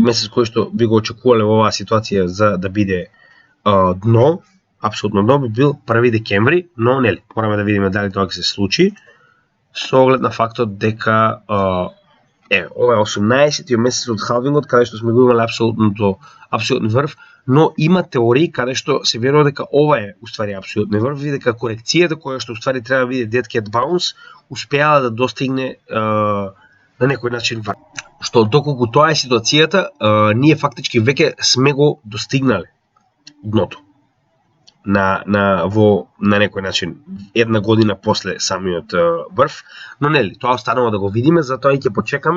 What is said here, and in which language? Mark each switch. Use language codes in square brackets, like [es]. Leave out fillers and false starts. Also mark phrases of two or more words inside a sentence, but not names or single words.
[mk] месец кој што би го очекувале во оваа ситуација за да биде дно, апсолутно дно би бил 1 декември, но нели, мораме да видиме дали тоа ќе се случи, со оглед на фактот дека ова е 18-тиот месец од халвингот, каде што сме го имале апсолутен врв, но има теории каде што се верува дека ова е уствари апсолутен врв и дека корекцијата која што уствари треба да биде [en] dead cat bounce [mk] успеала да достигне на некој начин врв. Што доколку тоа е ситуацијата, ние фактички веќе сме го достигнале дното на некој начин една година после самиот врв, но нели, тоа останува да го видиме, затоа и ќе почекаме.